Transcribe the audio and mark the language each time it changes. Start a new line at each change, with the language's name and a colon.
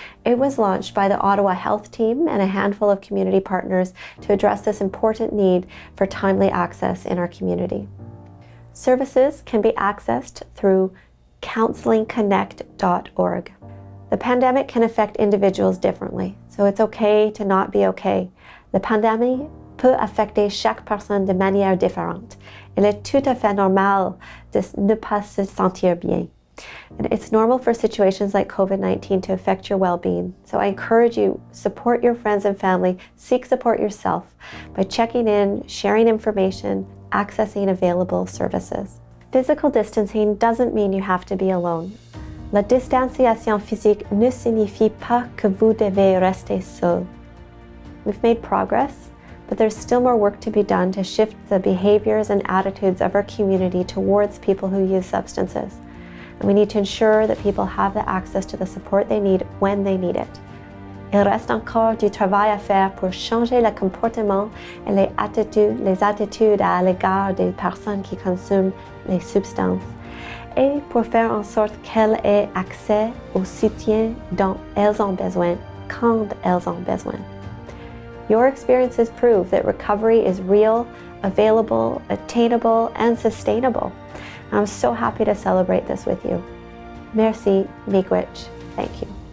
English: It was launched by the Ottawa Health Team and a handful of community partners to address this important need for timely access in our community. Services can be accessed through counselingconnect.org. The pandemic can affect individuals differently, so it's okay to not be okay.
French: La pandémie peut affecter chaque personne de manière différente. Il est tout à fait normal de ne pas se sentir bien.
English: And it's normal for situations like COVID-19 to affect your well-being. So I encourage you, support your friends and family, seek support yourself by checking in, sharing information, accessing available services. Physical distancing doesn't mean you have to be alone.
French: La distanciation physique ne signifie pas que vous devez rester seul.
English: We've made progress, but there's still more work to be done to shift the behaviors and attitudes of our community towards people who use substances. And we need to ensure that people have the access to the support they need when they need it.
French: Il reste encore du travail à faire pour changer le comportement et les attitudes à l'égard des personnes qui consomment les substances et pour faire en sorte qu'elles aient accès au soutien dont elles ont besoin quand elles ont besoin.
English: Your experiences prove that recovery is real, available, attainable, and sustainable. I'm so happy to celebrate this with you.
French: Merci,
English: miigwech. Thank you.